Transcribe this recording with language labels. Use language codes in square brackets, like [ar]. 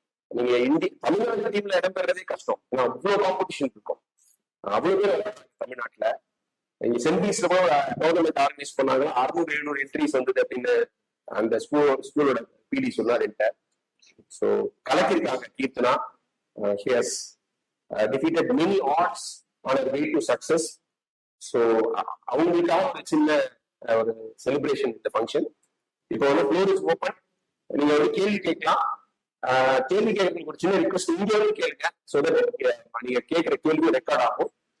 [ta] நீங்க தமிழ்நாடு டீம்ல இடம்பெறதே கஷ்டம். அவ்வளவு காம்படிஷன் இருக்கும், அவ்வளவு பேர் தமிழ்நாட்டுல. நீங்க சென்ட் கூட டோர்னமெண்ட் ஆர்கனைஸ் பண்ணாங்க, 600-700 என்ட்ரிஸ் வந்தது அப்படின்னு அந்த ஸ்கூலோட பிடி சொன்னார் என்கிட்ட. So கலக்கிருக்காங்க Keerthana. [en] She has defeated many odds on her way to success. [ta] So அவங்களுக்காக ஒரு சின்ன ஒரு செலிப்ரேஷன் இந்த ஃபங்க்ஷன். இப்போ வந்து ஃப்ளோர் இஸ் ஓப்பன், நீங்க ஒரு கேள்வி கேட்கலாம். கேள்வி கேட்கறதுக்கு ஒரு சின்ன ரிக்வஸ்ட், இந்தியாவே கேளுங்க. ஸோ நீங்க கேட்கிற கேள்வி ரெக்கார்ட் ஆகும்.